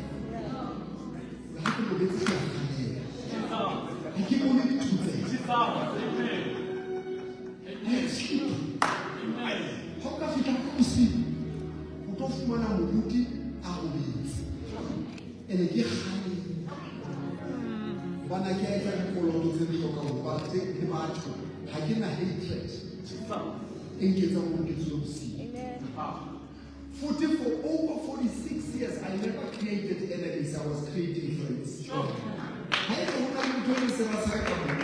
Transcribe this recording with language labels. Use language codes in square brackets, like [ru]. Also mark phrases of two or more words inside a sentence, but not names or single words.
[en] I have to be [st] Ha o ka fihla ka bosibu o tlo fumana moruti a robetse ene ke kgale bana ke a etsa dikoloto tse di hlokang ba tse le batho ha ke na hatred e nketsang hore ke tswe bosibu. [en] For over 46 years, I never created enemies, I was creating friends. I don't know how to do this in a second.